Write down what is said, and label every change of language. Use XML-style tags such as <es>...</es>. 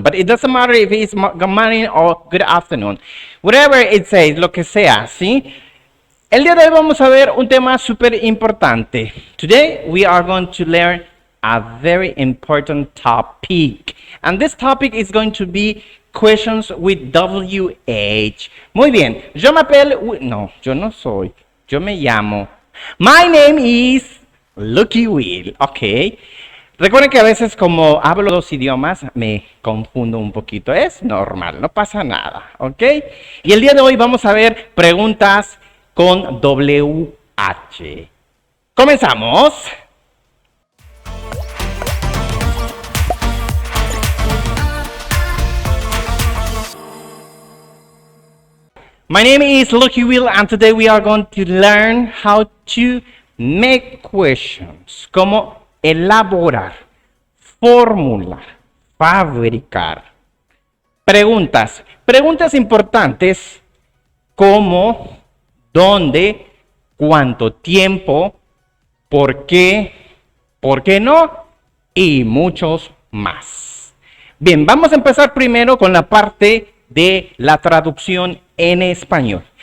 <en>But it doesn't matter if it's good morning or good afternoon. Whatever it says,</en> <es>lo que sea, ¿sí? El día de hoy vamos a ver un tema súper importante.</es> <en>Today, we are going to learn a very important topic. And this topic is going to be questions with WH.</en> <es>Muy bien. Yo me apelo... No, yo no soy. Yo me llamo.</es> <en>My name is... Lucky Will, ok.</en> <es>Recuerden que a veces como hablo dos idiomas me confundo un poquito. Es normal, no pasa nada, ok. Y el día de hoy vamos a ver preguntas con WH. ¡Comenzamos!</es> <en>My name is Lucky Will and today we are going to learn how to make questions,</en> <es>como elaborar, formular, fabricar. Preguntas importantes como dónde, cuánto tiempo, por qué no y muchos más. Bien, vamos a empezar primero con la parte de la traducción en español.</es>